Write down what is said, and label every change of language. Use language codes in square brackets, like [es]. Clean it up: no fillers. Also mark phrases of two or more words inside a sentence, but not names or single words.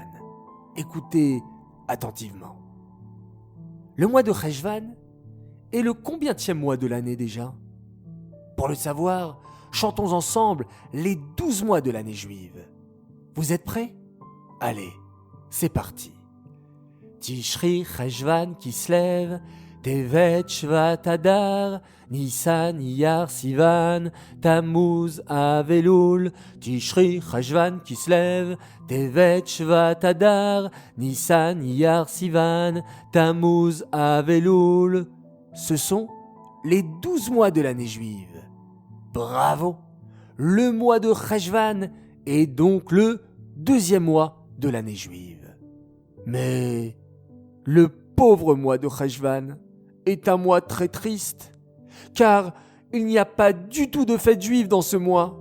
[fr] Écoutez attentivement. Le mois de Cheshvan est le combientième mois de l'année déjà? Pour le savoir, chantons ensemble les 12 mois de l'année juive. Vous êtes prêts? Allez, c'est parti. Tishri Cheshvan Kislev, Tevet Shvat Adar, Nissan Iyar Sivan, Tammuz Av Elul, Tishri Cheshvan Kislev, Tevet Shvat Adar, Nissan Iyar Sivan, Tammuz Av Elul. Ce sont les 12 mois de l'année juive. Bravo! Le mois de Cheshvan est donc le deuxième mois de l'année juive. Mais le pauvre mois de Cheshvan est un mois très triste, car il n'y a pas du tout de fête juive dans ce mois.